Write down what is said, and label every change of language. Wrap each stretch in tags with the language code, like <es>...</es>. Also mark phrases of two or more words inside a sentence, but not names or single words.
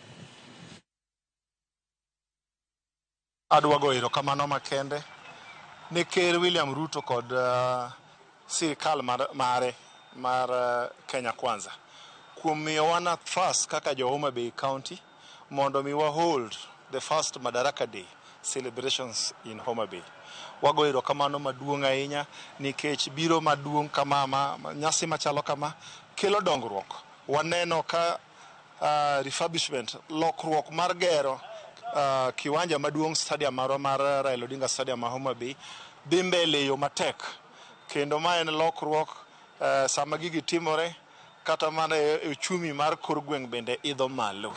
<luo>Adwa goyo erokamano makende ne Ker William Ruto kod sirikal mare mar Kenya Kwanza kuom miyowa nafas kaka jo Homa Bay County mondo mi wa</luo> <en>hold the first Madaraka Day celebrations in Homa Bay.</en> <luo>Wagoyo erokamano maduong' ahinya nikech biro maduong' kama nyasi machalo kama kelo dongruok. Waneno ka refurbishment lokruok mar gero kiwanja maduong' stadium mar Raila Odinga Stadium ma Homa Bay dhi mbele yo matek, kendo ma en lokruok sama gigi timore kata mana uchumi mar kor gweng' bende idho malo.</luo>